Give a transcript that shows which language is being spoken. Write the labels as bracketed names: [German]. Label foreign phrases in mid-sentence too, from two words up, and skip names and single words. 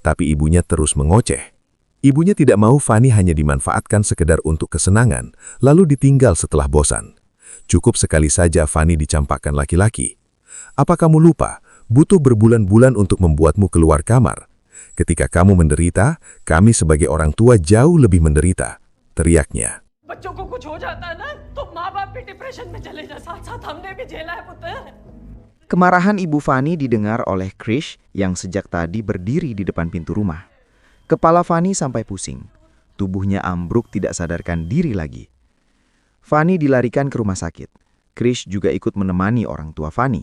[Indonesian] tapi ibunya terus mengoceh. Ibunya tidak mau Fanny hanya dimanfaatkan sekedar untuk kesenangan, lalu ditinggal setelah bosan. Cukup sekali saja Fanny dicampakkan laki-laki. Apa kamu lupa, butuh berbulan-bulan untuk membuatmu keluar kamar? Ketika kamu menderita, kami sebagai orang tua jauh lebih menderita, teriaknya. [Hindi] बच्चों को कुछ हो जाता है ना तो माँ बाप भी डिप्रेशन में चले जाए साथ साथ हमने भी झेला है पुत्र. [Indonesian] Kemarahan Ibu Fanny didengar oleh Krish yang sejak tadi berdiri di depan pintu rumah. Kepala Fanny sampai pusing. Tubuhnya ambruk tidak sadarkan diri lagi. Fanny dilarikan ke rumah sakit. Krish juga ikut menemani orang tua Fanny.